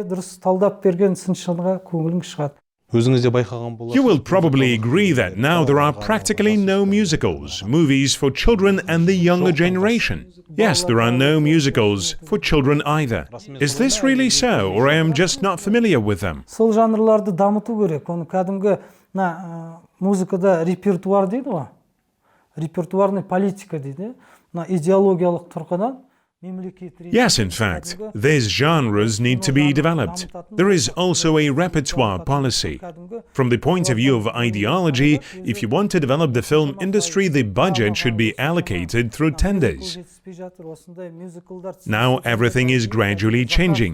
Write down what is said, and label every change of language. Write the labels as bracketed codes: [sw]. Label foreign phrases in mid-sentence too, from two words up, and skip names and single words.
[en] You will probably agree that now there are practically no musicals, movies for children and the younger generation. Yes, there are no musicals for children either. Is this really so, or I am just not familiar with them? [kk] Сол жанрларды дамыту керек. Оны кәдімгі музыкада репертуар дейді ғой. [ru] Репертуарный политика [kk] дейді. Идеологиялық тұрғыдан [en] Yes, in fact, these genres need to be developed. There is also a repertoire policy. From the point of view of ideology, if you want to develop the film industry, the budget should be allocated through tenders. Now everything is gradually changing.